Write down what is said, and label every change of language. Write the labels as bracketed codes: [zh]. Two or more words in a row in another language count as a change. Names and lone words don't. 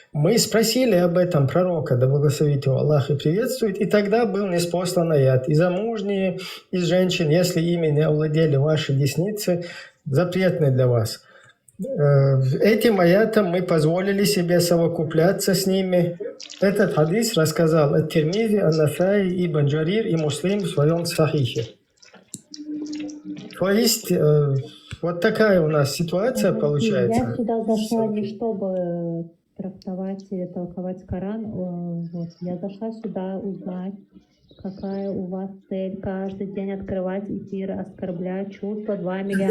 [ru] Мы спросили об этом пророка, да благословит его Аллах и приветствует, и тогда был ниспослан аят. И замужние из женщин, если ими не овладели ваши десницы, запретны для вас. Этим аятом мы позволили себе совокупляться с ними. Этот хадис рассказал ат-Тирмизи, ан-Насаи, Ибн Джарир и Муслим в своем сахихе. То есть вот такая у нас ситуация получается. Я сюда зашла не чтобы трактовать и толковать Коран. Вот. Я зашла сюда узнать, какая у вас цель каждый день открывать эфиры, оскорблять чувства 2 миллиарда.